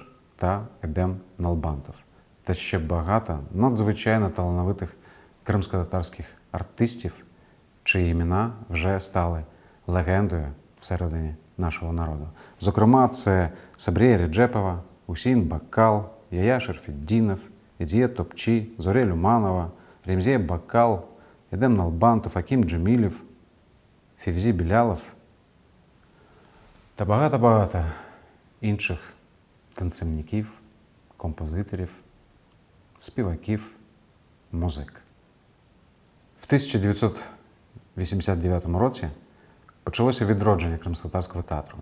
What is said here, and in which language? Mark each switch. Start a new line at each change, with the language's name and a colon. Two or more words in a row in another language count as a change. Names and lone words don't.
Ukrainian: та Едем Налбантов, та ще багато надзвичайно талановитих кримськотатарських артистів, чиї імена вже стали легендою всередині нашого народу. Зокрема, це Сабрія Реджепова, Усін Бакал, Яя Шерфетдінов, Едіє Топчі, Зоря Люманова, Ремзія Бакал, Едем Налбантов, Аким Джемілів, Февзі Білялов та багато-багато інших танцівників, композиторів, співаків, музик. В 1989 році почалося відродження кримськотатарського театру.